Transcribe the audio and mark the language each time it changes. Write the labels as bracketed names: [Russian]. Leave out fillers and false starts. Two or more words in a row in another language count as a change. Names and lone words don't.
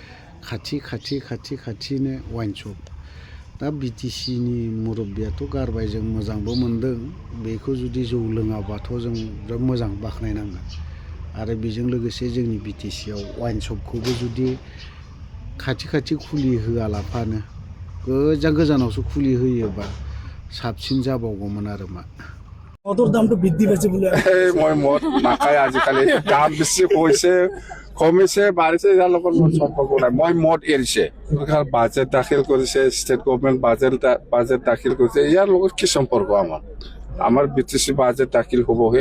[Bodo] खाथिनो [English] wine shop [Bodo] दा बिटिसिनि मुरब्बियाथ' गारबाय जों मोजांबो मोनदों बेखौ जुदि जौ लोङाबाथ' जों बिराद मोजां बाख्नायनांगोन आरो बेजों लोगोसे जोंनि बिटिसियाव [English] wine shop [Bodo] जुदि खाथि खुलि होआलाफानो गोजानावसो खुलि होयोबा साबसिन जाबावगौमोन आरो मा [Assamese] মদৰ দামটো বৃদ্ধি পাইছে বোলে মই মদ নাখায় আজিকালি দাম বেছি হৈছে কমিছে বাঢ়িছে ইয়াৰ লগত মোৰ সম্পৰ্ক নাই মই মদ এৰিছে চৰকাৰ বাজেট দাখিল কৰিছে [English] state government [Assamese] বাজেট দাখিল কৰিছে ইয়াৰ লগত কি সম্পৰ্ক আমাৰ বিটিচি বাজেট দাখিল হ'বহে